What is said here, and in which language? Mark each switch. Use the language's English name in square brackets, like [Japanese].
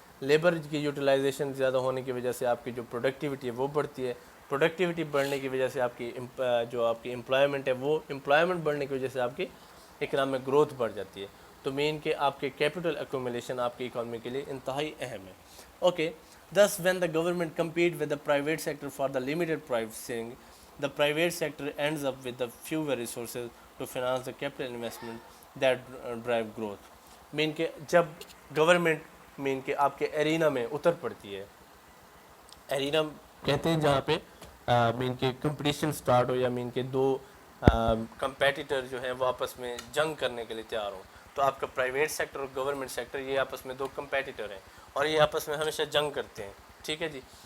[Urdu] Labour کی utilization زیادہ ہونے کی وجہ سے آپ کی جو پروڈکٹیوٹی ہے وہ بڑھتی ہے. پروڈکٹیوٹی بڑھنے کی وجہ سے آپ کی جو آپ کی امپلائمنٹ ہے وہ امپلائمنٹ بڑھنے کی وجہ سے آپ کی اکنامک گروتھ بڑھ جاتی ہے. تو مین کہ آپ کے کیپٹل ایکومولیشن آپ کی اکانومی کے لیے انتہائی اہم ہے. Okay. [English] Thus, when the government compete with the private sector for the limited pricing, the private sector ends up with the fewer resources to finance the capital investment that drive growth. [Urdu] مین کہ جب government مین کہ آپ کے arena میں اتر پڑتی ہے، arena کہتے ہیں جہاں پہ مین کہ کمپٹیشن سٹارٹ ہو یا مین کہ دو کمپیٹیٹر جو ہیں وہ آپس میں جنگ کرنے کے لیے تیار ہوں، تو آپ کا پرائیویٹ سیکٹر اور گورنمنٹ سیکٹر یہ آپس میں دو کمپیٹیٹر ہیں اور یہ آپس میں ہمیشہ جنگ کرتے ہیں. ٹھیک ہے جی.